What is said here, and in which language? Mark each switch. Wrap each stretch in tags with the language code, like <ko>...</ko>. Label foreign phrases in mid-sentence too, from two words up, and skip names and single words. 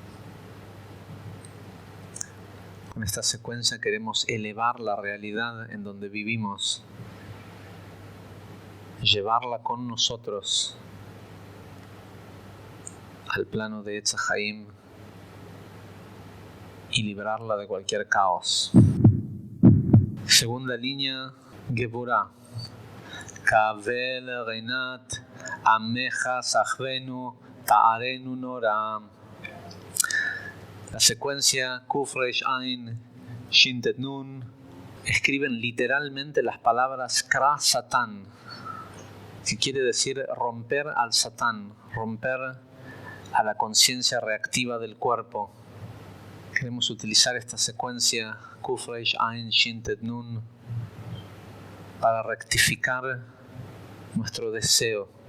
<es>Con esta secuencia queremos elevar la realidad en donde vivimos, llevarla con nosotros al plano de Etz HaChaim y liberarla de cualquier caos. Segunda línea, Geburah.</es> <he>קבל רנת עמך שגבנו טהרנו נורא.</he> <es>La secuencia Kuf Reish Ain Shin Tet Nun escriben literalmente las palabras</es> <he>קרע שטן,</he> <es>que quiere decir romper al Satán, romper a la conciencia reactiva del cuerpo. Queremos utilizar esta secuencia Kuf Reish Ain Shin Tet Nun para rectificar nuestro deseo.</es>